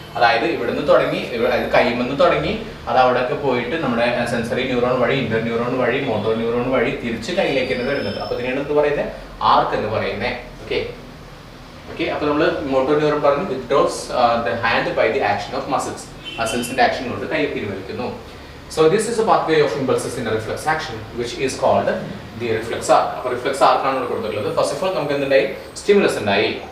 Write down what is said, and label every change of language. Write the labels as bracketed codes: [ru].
[ml] അതായത് ഇവിടുന്ന് തുടങ്ങി, അതായത് കൈമെന്ന് തുടങ്ങി അത് അവിടെയൊക്കെ പോയിട്ട് നമ്മുടെ സെൻസറി ന്യൂറോൺ വഴി, ഇന്റർ ന്യൂറോൺ വഴി, മോട്ടോർ ന്യൂറോൺ വഴി തിരിച്ച് കയ്യിലേക്ക് വരുന്നത്. അപ്പൊ ഇതിനെയാണ് എന്ത് പറയുന്നത്? ആർക്ക് എന്ന് പറയുന്നത്. ഓക്കെ ഓക്കെ, അപ്പൊ നമ്മൾ മോട്ടോർ ന്യൂറോൺ പറഞ്ഞു [en] Withdraws the hand by the action of muscles. [ml] മസിൽസിന്റെ action കൊണ്ട് കൈ പിൻവലിക്കുന്നു. [en] So this is a pathway of impulses in a reflex action which is called the reflex arc. [ml] അപ്പോൾ റിഫ്ലക്സ് ആർക്ക് ആണ് കൊടുത്തിട്ടുള്ളത്. [en] first of all [ml] നമുക്ക് എന്തുണ്ടായി? Stimulus ഉണ്ടായി.